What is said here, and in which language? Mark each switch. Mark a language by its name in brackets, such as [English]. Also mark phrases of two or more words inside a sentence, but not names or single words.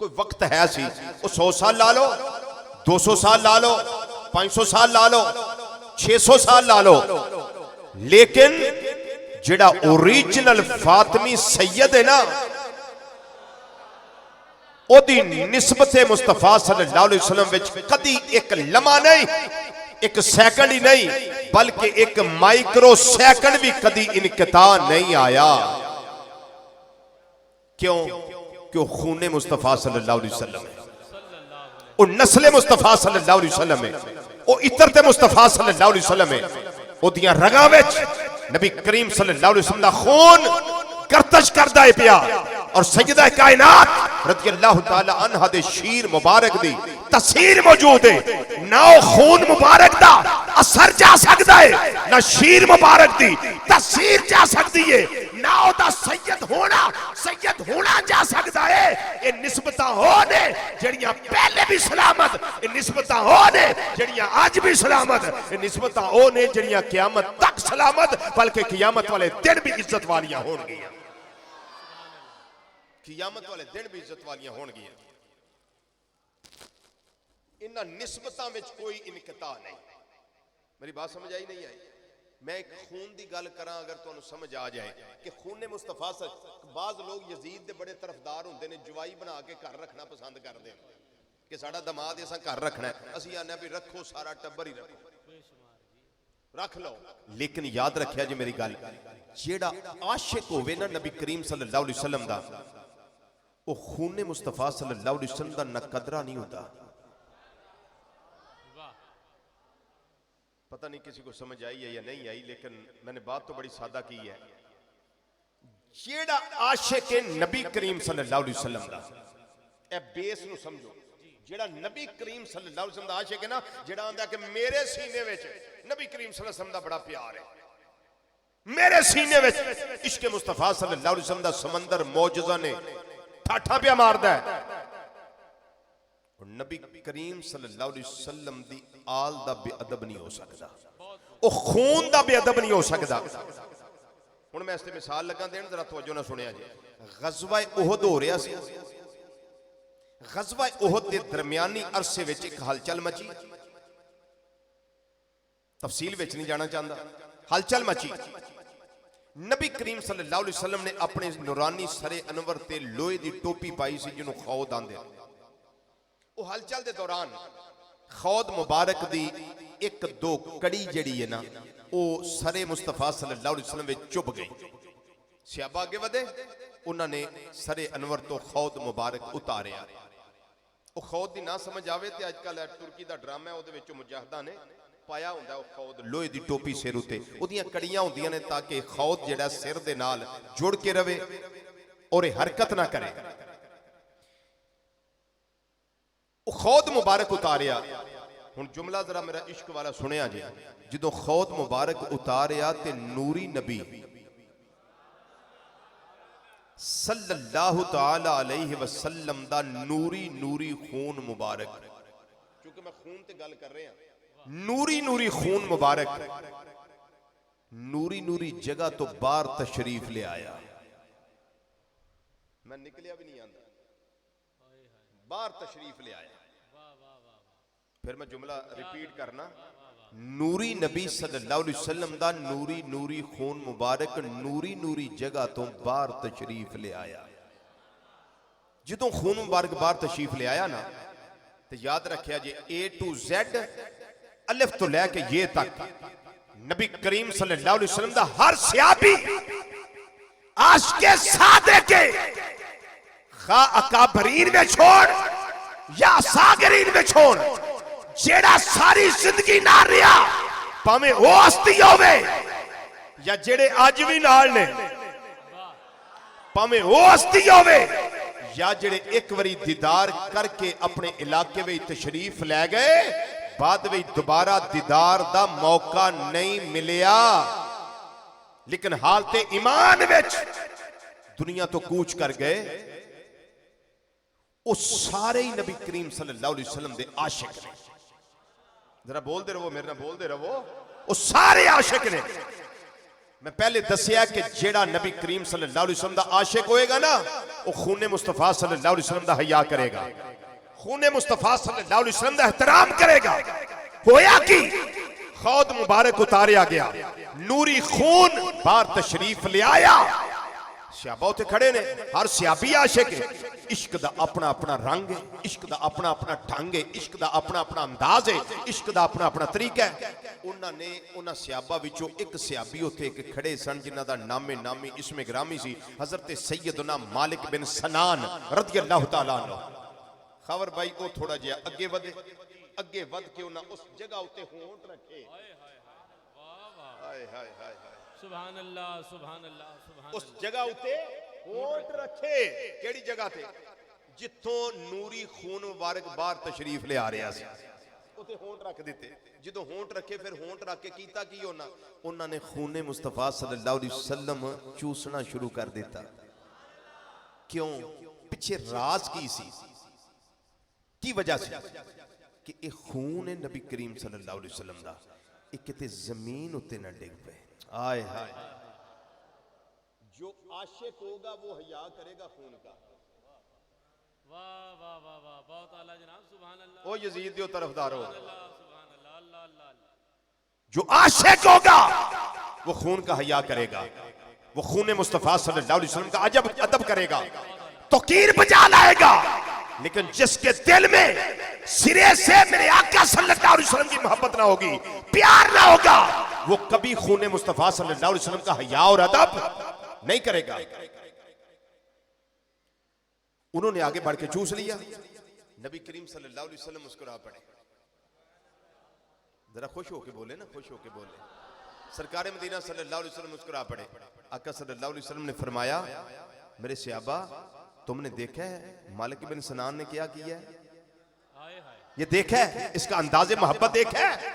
[Punjabi] کوئی وقت ہے سی، وہ 100 سال لا لو، 200 سال لا لو، 500 سال لا لو، 600 سال لا لو، لیکن جہڑا اوریجنل فاطمی سید ہے نا، اوہدی نسبت مصطفیٰ [Arabic] صلى الله عليه وسلم [Punjabi] وچ کدی اک لمحہ نہیں، اک سیکنڈ ہی نہیں، بلکہ اک [English] micro second [Punjabi] بھی کدی انقطاع نہیں آیا. کیوں؟ کیوں? خون مصطفیٰ [Arabic] صلى الله عليه وسلم [Punjabi] ہے، وہ نسل مصطفیٰ [Arabic] صلى الله عليه وسلم [Punjabi] ہے، وہ عترت مصطفیٰ [Arabic] صلى الله عليه وسلم [Punjabi] ہے. اوہدیاں رگاں وچ نبی کریم [Arabic] صلى الله عليه وسلم [Punjabi] دا خون گردش کردا ہے پیا، اور سیدہ کائنات [Arabic] رضي الله تعالى عنها [Punjabi] دے شیر مبارک دی تصویر موجود ہے. نہ خون مبارک دا اثر جا سکدا ہے، نہ شیر مبارک دی تصویر جا سکدی ہے، نہ اوہدا سید ہونا جا سکدا ہے. ایہ نسبتاں ہو نے جڑیاں پہلے وی سلامت، ایہ نسبتاں ہو نے جڑیاں اج وی سلامت، ایہ نسبتاں ہو نے جڑیاں قیامت تک سلامت، بلکہ قیامت والے دن وی عزت والیاں ہون گیاں، قیامت والے دن وی عزت والیاں ہون گیاں. انہاں نسبتاں وچ کوئی انقطاع نہیں. میری بات سمجھ آئی نہیں آئی؟ میں اک خون کی گل کراں، اگر تہانوں سمجھ آ جائے کہ خون مصطفیٰ سے بعض لوگ یزید کے بڑے طرفدار ہوندے نے، جوائی بنا کے گھر رکھنا پسند کرتے ہیں کہ ساڈا داماد اساں گھر رکھنا ہے، اسیں آنے بھی رکھو، سارا ٹبر ہی رکھو، رکھ لو. لیکن یاد رکھیا جی میری گل، جہڑا عاشق ہووے نا نبی کریم [Arabic] صلى الله عليه وسلم [Punjabi] دا، وہ خون مصطفیٰ [Arabic] صلى الله عليه وسلم [Punjabi] دا ناقدرا نہیں ہوتا. [Urdu] پتا نہیں کسی کو سمجھ آئی ہے یا نہیں آئی، لیکن میں نے بات تو بڑی سادہ کی ہے. [Punjabi] جہڑا عاشق ہے نبی کریم [Arabic] صلى الله عليه وسلم [Punjabi] دا، ایہ بیس نوں سمجھو، جہڑا نبی کریم [Arabic] صلى الله عليه وسلم [Punjabi] دا عاشق ہے نا، جہڑا آکھدا کہ میرے سینے وچ نبی کریم [Arabic] صلى الله عليه وسلم [Punjabi] دا بڑا پیار ہے، میرے سینے وچ عشق مصطفیٰ [Arabic] صلى الله عليه وسلم [Punjabi] دا سمندر موجزن ٹھاٹھاں پیا ماردا ہے، اور نبی کریم [Arabic] صلى الله عليه وسلم [Punjabi] دی آل دا بے ادب نہیں ہو سکدا، وہ خون دا بے ادب نہیں ہو سکدا. ہن میں ایس تے مثال لا دیاں، ذرا توجہ نال سنیا جی. غزوہ احد ہو رہا سی، غزوہ احد دے درمیانی عرصے وچ اک ہلچل مچی، تفصیل وچ نہیں جانا چاہندا، ہلچل مچی. نبی کریم [Arabic] صلى الله عليه وسلم [Punjabi] نے اپنے نورانی سرِ انور تے لوہے دی ٹوپی پائی سی، جنہوں خود آکھدے. وہ ہلچل دے دوران خود مبارک دی اک دو کڑی جڑی ہے نا، وہ سرِ مصطفیٰ [Arabic] صلى الله عليه وسلم [Punjabi] وچ چبھ گئی. صحابہ اگے ودھے، اونہاں نے سرِ انور توں خود مبارک اتاریا. وہ خود دی نہ سمجھ آوے تے اجکل ترکی دا ڈرامہ ہے، اوہدے وچ مجاہداں نے پایا ہوندا وہ خود لوہے دی ٹوپی سر اتے، اوہدیاں کڑیاں ہوندیاں نے تاکہ خود جہڑا سر دے نال جڑ کے رہوے اور حرکت نہ کرے. خود مبارک اتاریا. ہن جملہ ذرا میرا عشق والا سنیا جی۔ جو خود مبارک اتاریا تے نوری نبی [Arabic] صلى الله تعالى عليه وسلم [Punjabi] دا نوری نوری خون مبارک، کیونکہ میں خون تے گل کر رہا، نوری نوری خون مبارک نوری نوری جگہ توں باہر تشریف لے آیا. میں نکلیا وی نہیں آکھدا، باہر تشریف لے آیا. فیر میں جملہ ریپیٹ کرنا، نوری نبی [Arabic] صلى الله عليه وسلم [Punjabi] دا نوری نوری خون مبارک نوری نوری جگہ توں باہر تشریف لے آیا. جو خون مبارک باہر تشریف لے آیا نا، تو یاد رکھیا جی [English] A to Z [Punjabi] الف توں لے کے یے تک نبی کریم [Arabic] صلى الله عليه وسلم [Punjabi] دا ہر صحابی عاشقِ صادق خواہ اکابرین میں چھوڑ یا صاغرین میں چھوڑ, جہڑا ساری زندگی نال رہا، بھاویں وہ ہستی ہووے یا جہڑے اج وی نال نے, بھاویں وہ ہستی ہووے یا جہڑے اک واری دیدار کر کے اپنے علاقے میں تشریف لے گئے، بعد میں دوبارہ دیدار دا موقع نہیں ملیا، لیکن حالتِ ایمان وچ دنیا توں کوچ کر گئے. وہ سارے ہی نبی کریم [Arabic] صلى الله عليه وسلم [Punjabi] دے عاشق نے. ذرا بولتے رہو، میرے نال بولتے رہو، وہ سارے عاشق نے. میں پہلے دسیا کہ جہڑا نبی کریم [Arabic] صلى الله عليه وسلم [Punjabi] دا عاشق ہوئے گا نا وہ خونِ مصطفیٰ [Arabic] صلى الله عليه وسلم [Punjabi] دا حیا کرے گا، خونِ مصطفیٰ [Arabic] صلى الله عليه وسلم [Punjabi] دا احترام کرے گا. ہویا کہ خود مبارک اتاریا گیا، نوری خون باہر تشریف لے آیا. صحابہ اوتھے کھڑے نے، ہر صحابی عاشق ہے. عشق دا اپنا اپنا رنگ ہے، عشق دا اپنا اپنا ڈھنگ ہے، عشق دا اپنا اپنا انداز ہے، عشق دا اپنا اپنا طریقہ ہے. اونہاں نے اونہاں صحابہ وچوں اک صحابی اوتھے اک کھڑے سن جنہاں دا نامِ نامی اسمِ گرامی سی حضرت سیدنا مالک بن سنان [Arabic] رضي الله تعالى عنه. [Punjabi] خبر بھائی وہ تھوڑا جیہا اگے ودھے، اگے ودھ کے اونہاں اس جگہ اتے ہونٹھ رکھے. हाय हाय हाय [Arabic] سبحان الله سبحان الله سبحان [Punjabi] اس جگہ اتے ہونٹھ رکھے۔ کہڑی جگہ تے? جتھوں نوری خون مبارک باہر تشریف لے آ رہا سی، اتے ہونٹھ رکھ دتے. جو ہونٹھ رکھے فیر ہونٹھ رکھ کے کیتا کی اونہاں نے خونِ مصطفیٰ [Arabic] صلى الله عليه وسلم [Punjabi] چوسنا شروع کر دتا. کیوں؟ پچھے راز کی سی، کی وجہ سے کہ ایہ خون ہے نبی کریم [Arabic] صلى الله عليه وسلم [Punjabi] دا، ایہ کتے زمین اتے نہ ڈگ پوے. [Urdu] آئے ہائے، جو عاشق ہو گا وہ حیا کرے گا خون کا. واہ واہ واہ واہ، بہت اعلیٰ جناب, [Arabic] سبحان الله. [Punjabi] او یزید دیو طرفدار ہو, [Arabic] سبحان الله الله الله. [Urdu] جو عاشق ہو گا وہ خون کا حیا کرے گا، وہ خونِ مصطفیٰ [Arabic] صلى الله عليه وسلم [Urdu] کا عجب ادب کرے گا، توقیر بجا لائے گا. لیکن جس کے دل میں سرے سے میرے آقا [Arabic] صلى الله عليه وسلم [Urdu] کی محبت نہ ہو گی، پیار نہ ہو گا، وہ کبھی خونِ مصطفیٰ [Arabic] صلى الله عليه وسلم [Urdu] کا حیا اور ادب نہیں کرے گا. انہوں نے آگے بڑھ کے چوس لیا. نبی کریم [Arabic] صلى الله عليه وسلم [Urdu] مسکرا پڑے. ذرا خوش ہو کے بولے نا، خوش ہو کے بولے. سرکارِ مدینہ [Arabic] صلى الله عليه وسلم [Urdu] مسکرا پڑے۔ آقا [Arabic] صلى الله عليه وسلم [Urdu] نے فرمایا، میرے صحابہ تم نے دیکھا ہے مالک بن سنان نے کیا کیا ہے? یہ دیکھا ہے، اس کا اندازِ محبت دیکھا ہے?